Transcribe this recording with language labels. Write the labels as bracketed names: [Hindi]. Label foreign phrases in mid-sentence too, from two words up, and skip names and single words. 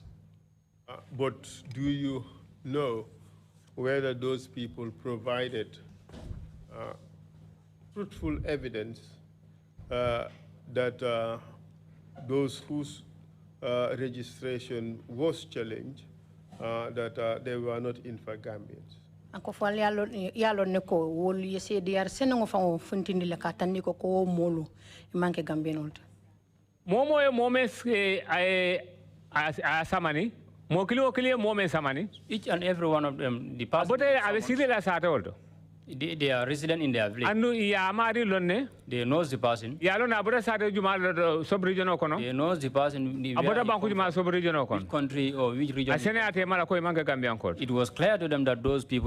[English] But do you know whether those people provided truthful evidence that those whose registration was challenged, that they were not in fact Gambians? [Mandingo] Anko fal yalo ne ko wol yese diar senengo fango funtindi le katandi ko ko molu manke Gambian momo e momes samani mo kilo momes samani. [English] Each and every one of them, the person. But they are resident in their village. They know the person. They know the person. Which country or which region. It was clear to them that those people.